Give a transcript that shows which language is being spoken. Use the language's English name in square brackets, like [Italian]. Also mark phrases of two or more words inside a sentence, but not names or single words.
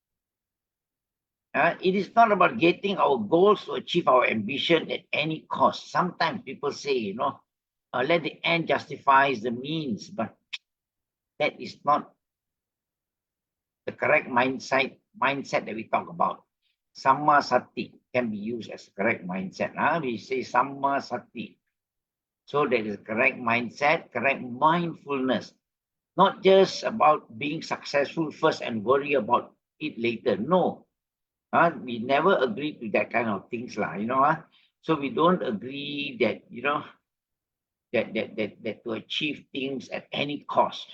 [English] It is not about getting our goals to achieve our ambition at any cost. Sometimes people say, let the end justifies the means, but that is not the correct mindset that we talk about. [Pali] Samma sati [English] can be used as the correct mindset. We say [Pali] samma sati. [English] So that is correct mindset, correct mindfulness. Not just about being successful first and worry about it later. No. We never agree to that kind of things. So we don't agree that, that to achieve things at any cost.